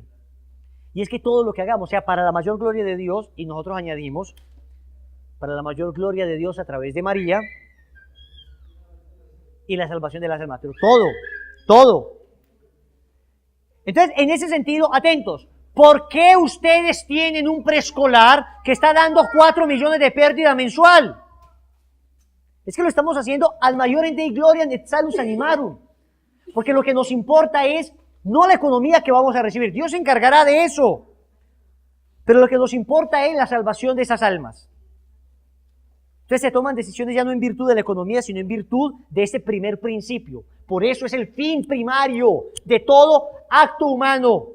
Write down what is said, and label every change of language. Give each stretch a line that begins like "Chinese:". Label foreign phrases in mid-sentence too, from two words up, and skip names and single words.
Spanish: Y es que todo lo que hagamos sea para la mayor gloria de Dios, y nosotros añadimos, para la mayor gloria de Dios a través de María, y la salvación de las almas. Pero todo. Entonces, en ese sentido, atentos. ¿Por qué ustedes tienen un preescolar que está dando 4 millones de pérdida mensual? Es que lo estamos haciendo
Latin: ad maiorem Dei gloriam et salus animarum.
Spanish: Porque lo que nos importa es no la economía que vamos a recibir. Dios se encargará de eso. Pero lo que nos importa es la salvación de esas almas. Entonces se toman decisiones ya no en virtud de la economía, sino en virtud de ese primer principio. Por eso es el fin primario de todo acto humano.